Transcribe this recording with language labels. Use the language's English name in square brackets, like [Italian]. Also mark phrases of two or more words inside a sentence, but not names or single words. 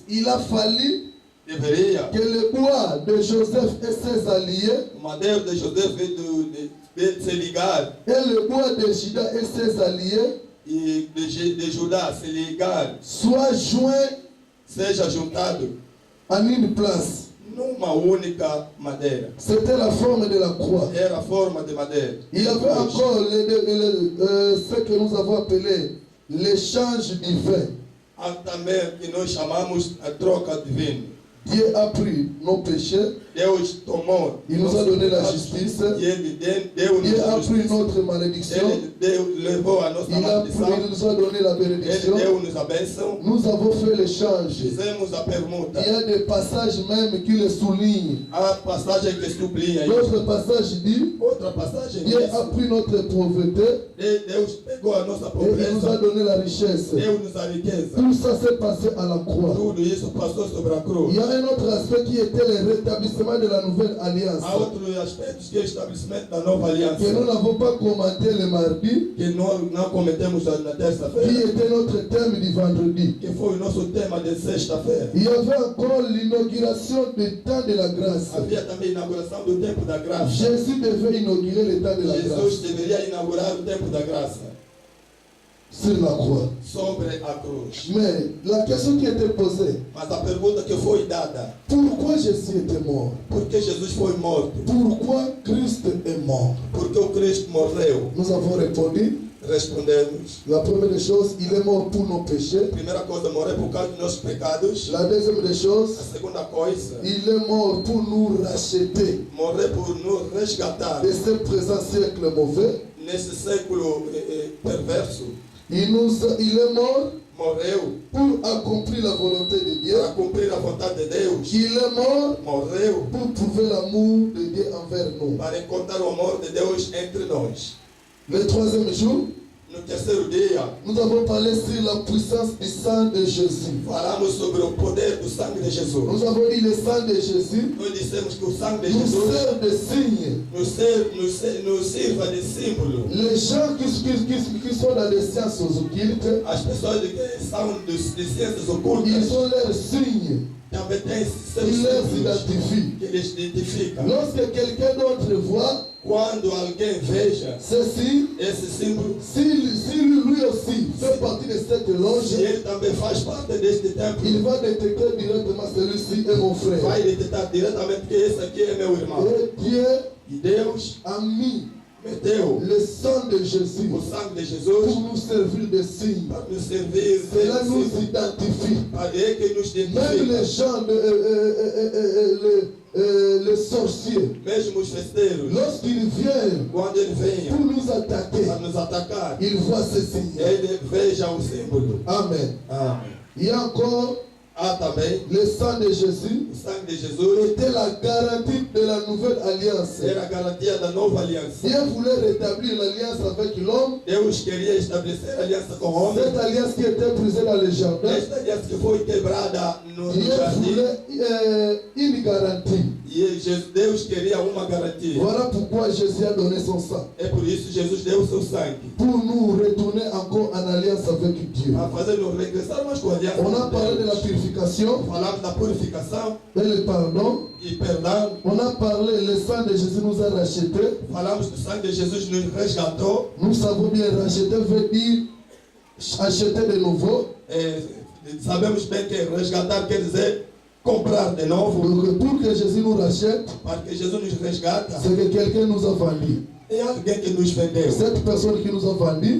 [French] il a fallu [Portuguese] deveria, [French] que le bois de Joseph et ses alliés, [Portuguese] o madeiro de José de se ligar [French] et le bois de Juda et ses alliés, [Portuguese] e de Judá se ligar, [French] soient joints [Portuguese] seja juntado [French] en une place. [Portuguese] numa única madeira. [French] C'était la forme de la croix. [Portuguese] Era a forma de madeira. [French] Il y avait encore ce que nous avons appelé l'échange divin. [Portuguese] Há também que nós chamamos a troca divina. [French] Dieu a pris nos péchés, [Portuguese] Deus tomou. [French] il nous a donné la justice, [Portuguese] E Ele deu-nos [French] Dieu a a pris [Portuguese] justiça. [French] notre malédiction, [Portuguese] Ele levou a nossa [French] il [Portuguese] maldição. [French] nous a donné la [Portuguese] Ele [French] bénédiction. [Portuguese] deu-nos a bênção. [French] Nous avons fait l'échange. [Portuguese] Fizemos a permuta. [French] Il y a des passages même qui le soulignent. [Portuguese] Há passagem que sublinha isso. [French] L'autre passage dit, [Portuguese] Outra passagem [French] Dieu [Portuguese] diz, [French] a pris notre pauvreté [Portuguese] Deus pegou a nossa [French] et il nous a [Portuguese] pobreza, [French] donné la richesse. [Portuguese] deu-nos a riqueza. [French] Tout ça s'est passé à la croix. [Portuguese] Tudo isso passou sobre a cruz. [French] Il y a un autre aspect qui était le rétablissement de la nouvelle alliance. [Portuguese] Há outros aspectos que é o estabelecimento da nova aliança, [French] Que nous n'avons pas commenté le mardi, [Portuguese] que nós não cometemos na [French] qui [Portuguese] terça-feira, [French] était notre thème du vendredi. [Portuguese] que foi o nosso tema de sexta-feira. [French] Il y avait encore l'inauguration du temps de la grâce. [Portuguese] Havia também a inauguração do tempo da graça. [French] Jésus devait inaugurer le temps de la [Portuguese] Jesus [French] grâce [Portuguese] deveria inaugurar o tempo da graça [French] sur la croix. [Portuguese] sobre a cruz. [French] Mais la question qui était posée, [Portuguese] Mas a pergunta que foi dada, [French] pourquoi Jésus était mort? [Portuguese] por que Jesus foi morto? [French] Pourquoi Christ est mort? [Portuguese] Por que o Cristo morreu? [French] Nous avons répondu, [Portuguese] Respondemos. [French] la première des choses, il est mort pour nos péchés. [Portuguese] Primeira coisa, morreu por causa dos nossos pecados. [French] La deuxième des [Portuguese] A [French] choses, [Portuguese] segunda coisa, [French] il est mort pour nous racheter [Portuguese] morreu por nos resgatar [French] de ce présent siècle mauvais. [Portuguese] nesse século perverso. [French] Il est mort [Portuguese] Morreu [French] pour accomplir la volonté de Dieu. [Portuguese] para cumprir a vontade de Deus. [French] Il est mort [Portuguese] Morreu [French] pour prouver l'amour de Dieu envers nous. [Portuguese] para encontrar o amor de Deus entre nós. [French] Le troisième jour, [Portuguese] No terceiro dia, [French] nous avons parlé sur la puissance du sang de Jésus. [Portuguese] falamos sobre o poder do sangue de Jesus. [French] Nous avons dit le sang de Jésus [Portuguese] Nós dissemos que o sangue de [French] nous [Portuguese] Jesus [French] sert de signe. [Portuguese] nos sirva de símbolo. [French] Les gens qui sont dans les sciences occultes, [Portuguese] As pessoas que são de ciências ocultas [French] ils ont leurs signes. [Portuguese] também têm seus [French] Ils les [Portuguese] símbolos [French] identifient. [Portuguese] que eles identificam. [French] Lorsque quelqu'un d'autre voit [Portuguese] Quando alguém veja [French] ceci, [Portuguese] esse símbolo, [French] si lui aussi fait partie de cette [Portuguese] se [French] loge, [Portuguese] ele também faz parte deste templo, [French] il va détecter directement celui-ci est mon frère. [Portuguese] vai detectar diretamente que esse aqui é meu irmão. [French] Et Dieu [Portuguese] E Deus [French] a mis [Portuguese] meteu [French] le sang de Jésus [Portuguese] o sangue de [French] pour [Portuguese] Jesus [French] nous servir de signe. [Portuguese] para nos servir. [French] Cela nous identifie. [Portuguese] É que nos [French] Même les [Portuguese] identifica. [French] gens, les sorciers, [Portuguese] Mesmo os festeiros, [French] lorsqu'ils viennent [Portuguese] quando ele venha [French] pour nous attaquer, [Portuguese] para nos atacar, [French] ils voient ce signe. [Portuguese] ele veja o símbolo. [French] Amen. [Portuguese] Amém. [French] Il y a encore [Portuguese] Há também [French] le sang de Jésus [Portuguese] o sangue de Jesus, [French] était la garantie de la nouvelle alliance. [Portuguese] era a garantia da nova aliança. [French] Dieu voulait rétablir l'alliance avec l'homme, [Portuguese] Deus queria estabelecer a aliança com o homem. [French] cette alliance qui était brisée dans le jardin. [Portuguese] Esta aliança que foi quebrada no [French] Dieu [Portuguese] jardim. [French] voulait une garantie. [Portuguese] E Deus queria uma garantia. [French] Voilà pourquoi Jésus a donné son sang. [Portuguese] É por isso Jesus deu o seu sangue. [French] Pour nous retourner encore en alliance avec Dieu. [Portuguese] Para fazer-nos regressar mais com a aliança [French] On a [Portuguese] com [French] parlé de la [Portuguese] Deus. [French] purification [Portuguese] Falamos da purificação [French] et le pardon. [Portuguese] e perdão. [French] On a parlé, le sang de Jésus nous a rachetés. [Portuguese] Falamos do sangue de Jesus nos resgatou. [French] Nous savons bien, racheter veut dire acheter de nouveau. [Portuguese] Sabemos bem que resgatar quer dizer comprar de novo. [French] Donc pour que Jésus nous rachète, [Portuguese] Para que Jesus nos resgata. [French] c'est que quelqu'un nous a vendu. [Portuguese] É alguém que nos vendeu. [French] Cette personne qui nous a vendu,